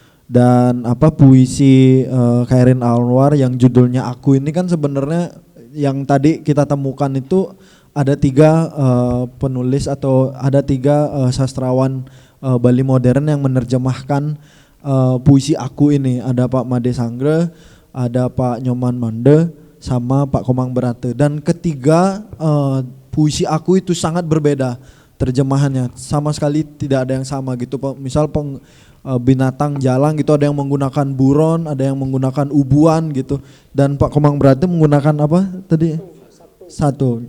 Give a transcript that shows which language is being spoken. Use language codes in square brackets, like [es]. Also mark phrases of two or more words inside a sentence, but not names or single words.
[id] puisi Chairil Anwar yang judulnya Aku ini kan sebenarnya yang tadi kita temukan itu ada 3 penulis atau ada 3 sastrawan Bali modern yang menerjemahkan puisi Aku ini. Ada Pak Made Sangre, ada Pak Nyoman Mande, sama Pak Komang Brate, dan ketiga puisi Aku itu sangat berbeda terjemahannya, sama sekali tidak ada yang sama gitu. Misal binatang jalang gitu ada yang menggunakan buron, ada yang menggunakan ubuan gitu, dan Pak Komang Brate menggunakan apa tadi? Satu.